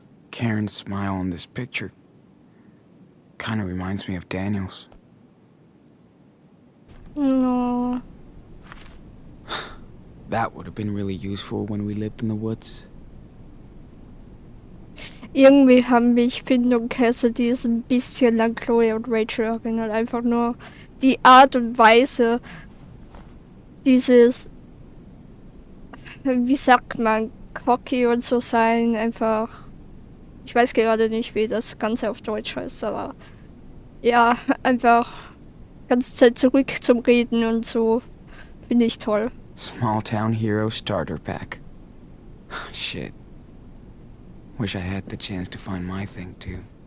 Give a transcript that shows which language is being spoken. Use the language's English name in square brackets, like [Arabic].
[English] Karen's smile in this picture kind of reminds me of Daniel's. No. That would have been really useful when we lived in the woods. [German] Irgendwie haben mich Finn und Cassidy so ein bisschen an Chloe und Rachel erinnert. Einfach nur die Art und Weise, dieses, wie sagt man, cocky und so sein, einfach, ich weiß gerade nicht, wie das Ganze auf Deutsch heißt, aber ja, einfach ganze Zeit zurück zum Reden und so, finde ich toll. [English] Small Town Hero Starter Pack. Shit. Wish I had the chance to find my thing too.